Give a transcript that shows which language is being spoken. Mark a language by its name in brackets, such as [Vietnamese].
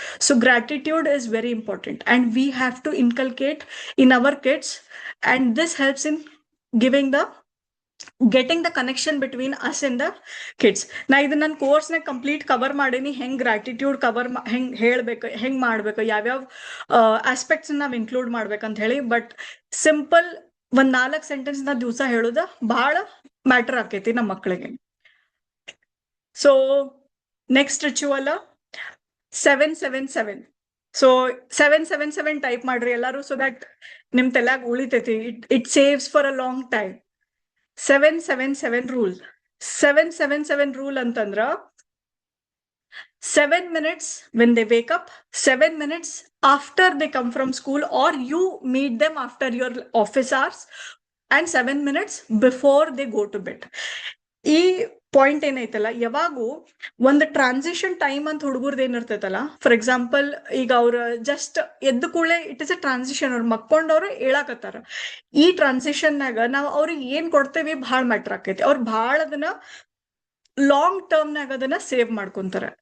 [English] So gratitude is very important, and we have to inculcate in our kids, and this helps in getting the connection between us and the kids. [Kannada] ನಾ ಇದು ನನ್ನ course ನಾಗ complete cover ಮಾಡೀನಿ, ಹೆಂಗ್ gratitude ಹೆಂಗ್ ಹೇಳ್ಬೇಕು, ಹೆಂಗ್ ಮಾಡ್ಬೇಕು, ಯಾವ್ಯಾವ ಆಸ್ಪೆಕ್ಟ್ಸ್ ನಾವ್ ಇನ್ಕ್ಲೂಡ್ ಮಾಡ್ಬೇಕಂತ ಹೇಳಿ. ಬಟ್ ಸಿಂಪಲ್ ಒಂದ್ 4 ಸೆಂಟೆನ್ಸ್ ನಾ ದಿವಸ ಹೇಳುದ ಬಹಳ ಮ್ಯಾಟರ್ ಆಕೈತಿ ನಮ್ಮ ಮಕ್ಕಳಿಗೆ. So next ritual 777. So 777 type ಮಾಡ್ರಿ ಎಲ್ಲಾರು, ಸೊ ದಟ್ ನಿಮ್ ತಲ್ಯಾಗ ಉಳಿತೈತಿ. [English] It saves for a long time. 777 rule. 777 rule ಅಂತಂದ್ರ 7 minutes when they wake up, 7 minutes after they come from school or you meet them after your office hours, and 7 minutes before they go to bed. [Kannada] ಈ point ಏನೈತಲ್ಲ, ಯಾವಾಗೂ ಒಂದು transition time ಅಂತ ಹುಡುಗರ್ದು ಏನಿರ್ತೈತಲ್ಲ, [English] for example [Kannada] ಈಗ ಅವ್ರ just ಎದ್ದು ಕೂಡಲೇ [English] it is a transition, [Kannada] ಅವ್ರು ಮಕ್ಕೊಂಡವ್ರು ಹೇಳಾಕತ್ತಾರ. ಈ ಟ್ರಾನ್ಸಿಷನ್ನಾಗ ನಾವು ಅವ್ರಿಗೆ ಏನ್ ಕೊಡ್ತೇವಿ ಬಹಳ ಮ್ಯಾಟ್ರ್ ಆಕೈತಿ. ಅವ್ರು ಬಹಳ ಅದನ್ನ ಲಾಂಗ್ ಟರ್ಮ್ನಾಗ ಅದನ್ನ ಸೇವ್ ಮಾಡ್ಕೊಂತಾರ.